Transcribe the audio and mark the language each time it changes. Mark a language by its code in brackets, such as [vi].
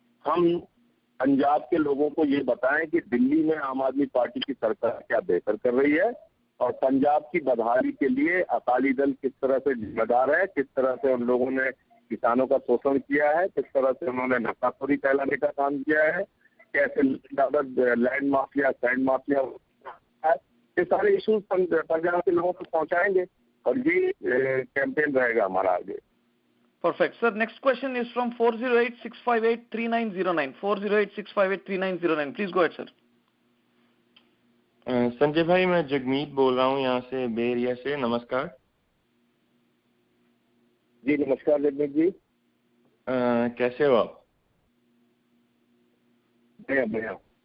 [hi] हम पंजाब के लोगों को ये बताएं कि दिल्ली में आम आदमी पार्टी की सरकार क्या बेहतर कर रही है और पंजाब की बदहाली के लिए अकाली दल किस तरह से जिम्मेदार है, किस तरह से उन लोगों ने किसानों का शोषण किया है, किस तरह से उन्होंने नशाखोरी फैलाने का काम किया है, कैसे लैंड माफिया, सैंड माफिया, ये सारे इश्यूज पंजाब के लोगों को पहुंचाएंगे और ये कैंपेन रहेगा हमारा आगे। [en] Perfect. Sir, next question is from 408-658-3909. 408-658-3909. Please go ahead, sir. [hi] Sanjay भाई, मैं जगमीत बोल रहा हूँ यहाँ से, बे एरिया से। नमस्कार जी। नमस्कार जगमीत जी। कैसे हो आप? बढ़िया।